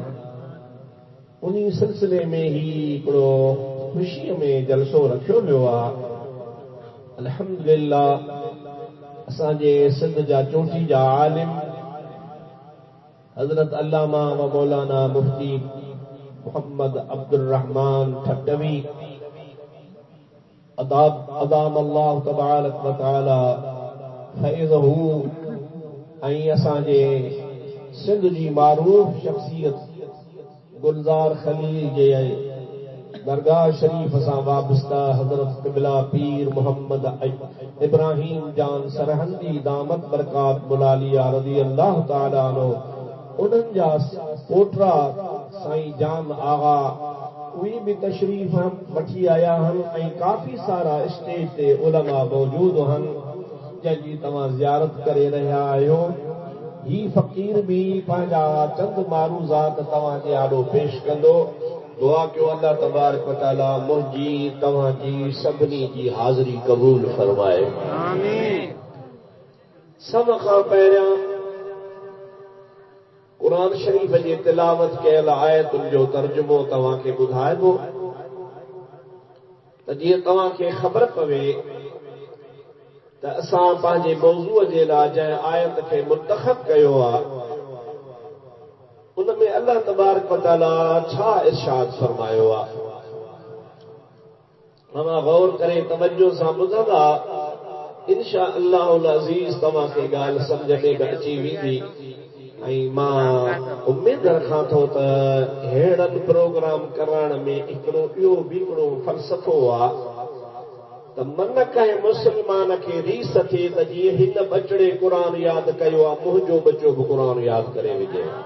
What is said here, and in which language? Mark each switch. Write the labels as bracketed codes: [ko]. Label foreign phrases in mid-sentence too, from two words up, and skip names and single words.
[sd] उन्ही सिलसिले में ही हिकिड़ो ख़ुशीअ में जलसो रखियो वियो आहे। अल्हम्दुलिल्लाह असांजे सिंध जा चोटी जा आलिम हज़रत अल्लामा व मौलाना मुफ्ती मोहम्मद अब्दुल रहमान ठट्टवी [ar] أدام الله تبارك وتعالى فيضه [sd] ऐं असांजे सिंध जी मारूफ शख्सियत गुलज़ार खलील जे दरगाह शरीफ सां वाबस्ता हज़रत क़िबला पीर मोहम्मद इब्राहिम जान सरहंदी [ar] دامت بركات [sd] मुलालिया [ar] رضي الله تعالى عنه, [sd] उन्हनि जा पोटरा साईं जान आगा उहे बि तशरीफ़ वठी आया आहिनि ऐं काफ़ी सारा स्टेज ते उलमा मौजूद आहिनि जंहिंजी तव्हां ज़ियारत करे रहिया आहियो। ही फ़क़ीर भी पंहिंजा चंद मारूज़ात तव्हांजे आॾो पेश कंदो। दुआ कयो [ar] الله تبارك وتعالى [sd] मुंहिंजी तव्हांजी सभिनी जी हाज़िरी क़बूल फरमाए। आमीन। सभ खां पहिरियां क़ुरान शरीफ़ जे तिलावत कयल आयतुनि जो तर्जुमो तव्हांखे ॿुधाइबो त जीअं तव्हांखे ख़बर पवे त असां पंहिंजे मौज़ूअ जे लाइ जंहिं आयत खे मुंतख़ब कयो आहे उन में [ar] الله تبارك وتعالى [sd] छा इरशाद फरमायो आहे। तव्हां गौर करे तवज्जो सां ॿुधंदा, [ar] إن شاء الله العزيز [sd] तव्हांखे ॻाल्हि सम्झ में अची वेंदी ऐं मां उमेद रखां थो त अहिड़नि प्रोग्राम करण में हिकिड़ो इहो बि हिकिड़ो फ़लसफ़ो आहे त मन कंहिं मुस्लमान खे रीस थिए त जीअं हिन बचड़े क़ुरान यादि कयो आहे, मुंहिंजो बचो बि क़ुरान यादि करे विझे।